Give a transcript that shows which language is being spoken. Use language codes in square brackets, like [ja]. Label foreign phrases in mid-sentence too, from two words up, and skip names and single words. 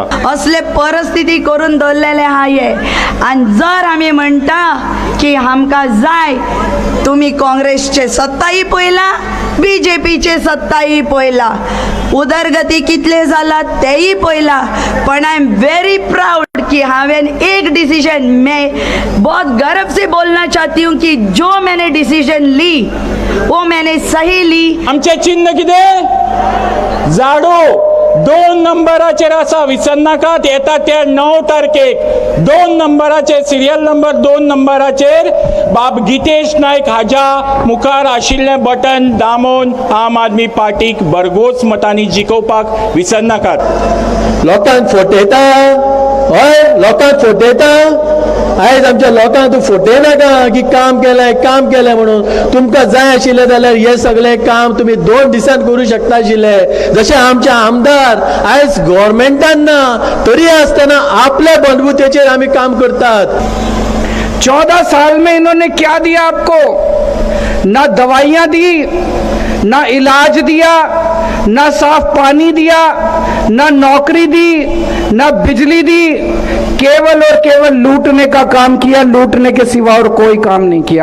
[kok] असले परिस्थिती करून दवरलेले आहा हे. आनी जर आमी म्हणटा की आमकां जाय तुमी काँग्रेसचे सत्ताही पळयला BJPचे सत्ताही पळयला उदरगती कितले जाला तेही पळयला. [hi] पण [en] I am very proud [kok] कि हावें एक डिसीजन [hi] मैं बहुत गर्व से बोलना चाहती हूँ कि जो मैंने डिसीजन ली वो मैंने सही ली. [kok] आमचे चिन्ह कितें झाडू 2 नंबराचेर आसा विसर नाकात. येता त्या 9 तारखेक 2 नंबराचेर सिरियल नंबर 2 नंबराचेर बाब गितेश नायक हाज्या मुखार आशिल्लें बटन दामून आम आदमी पार्टीक भरघोस मतांनी जिखोवपाक विसर नाकात. लोकांक फटयता हय लोकांक फटयता. आयज आमच्या लोकांक तूं फटयनाका की काम केलें म्हणून. तुमकां जाय आशिल्लें जाल्यार हे सगळें काम तुमी 2 दिसान करूं शकता आशिल्ले. जशें आमचे आमदार आयज गव्हर्मेंटान ना तरी आसतना आपल्या बंधुतेचेर आमी काम करतात. [hi] 14 साल में इन्होंने क्या दिया आपको? ना दवाइयाँ दी, ना इलाज दिया, ना साफ पानी दिया, ना नौकरी दी, ना बिजली दी, केवल और केवल लूटने का काम किया, लूटने के सिवा और कोई काम नहीं किया।